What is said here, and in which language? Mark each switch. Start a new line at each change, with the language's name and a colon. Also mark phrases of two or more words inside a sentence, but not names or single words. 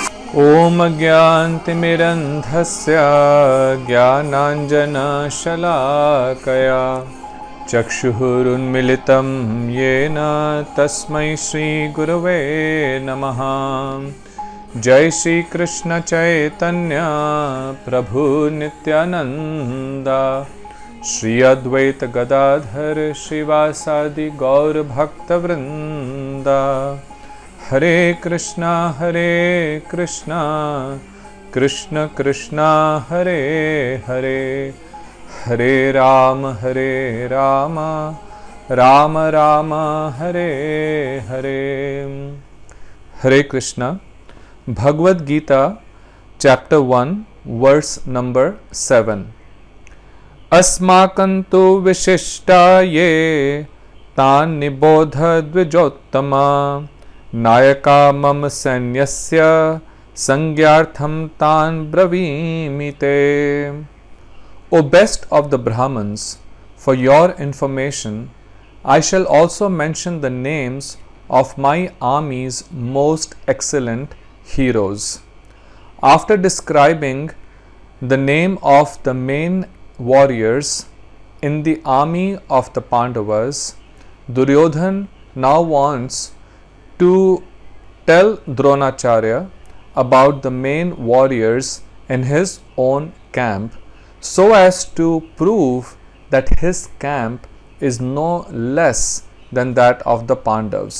Sanskrit: ॐ ज्ञानतिमिरन्धस्य ज्ञानाञ्जनशलाकया चक्षुरुन्मिलितं येन तस्मै श्रीगुरवे नमः। जय श्री कृष्ण चैतन्य प्रभु नित्यानंद श्री अद्वैत गदाधर श्रीवासादि गौर भक्तवृंद। हरे कृष्णा कृष्ण कृष्ण हरे हरे, हरे राम राम राम हरे हरे। हरे कृष्णा।
English: Bhagavad Gita chapter 1 verse number 7.
Sanskrit: अस्माकन्तु विशिष्टये तन् निबोध द्विजोत्तम नायक मम् सन्यस्य सङ्ग्यर्थम् तन् ब्रविमिते.
English: O best of the Brahmans, for your information, I shall also mention the names of my army's most excellent heroes. After describing the name of the main warriors in the army of the Pandavas, Duryodhan now wants to tell Dronacharya about the main warriors in his own camp, so as to prove that his camp is no less than that of the Pandavas.